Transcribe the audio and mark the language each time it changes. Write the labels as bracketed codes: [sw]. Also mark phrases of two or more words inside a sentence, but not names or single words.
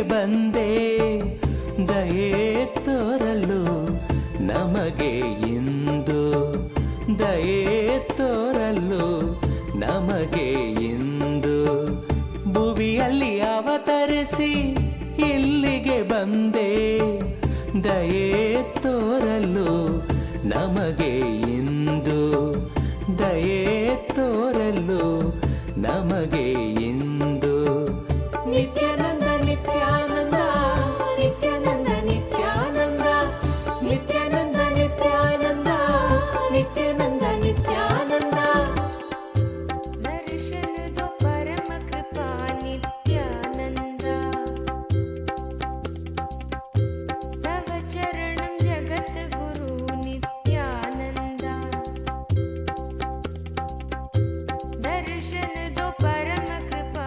[kn] ಬಂದೆ, ದಯೆ ತೋರಲು ನಮಗೆ ಇಂದು, ದಯೆ ತೋರಲು ನಮಗೆ ಇಂದು, ಭುವಿಯಲ್ಲಿ ಅವತರಿಸಿ ಇಲ್ಲಿಗೆ ಬಂದೆ, ದಯೆ ತೋರಲು ನಮಗೆ ಇಂದು, ದಯೆ ತೋರಲು ನಮಗೆ ಇಂದು. ನಿತ್ಯಾನಂದ ನಿತ್ಯಾನಂದ ನಿತ್ಯಾನಂದ ನಿತ್ಯಾನಂದ ನಿತ್ಯಾನಂದ ನಿತ್ಯಾನಂದ ನಿತ್ಯಾನಂದ ನಿತ್ಯಾನಂದ [hi] दर्शन दो परम कृपा नित्यानंद, तव चरणम जगत गुरु नित्यानंद, दर्शन दो परम कृपा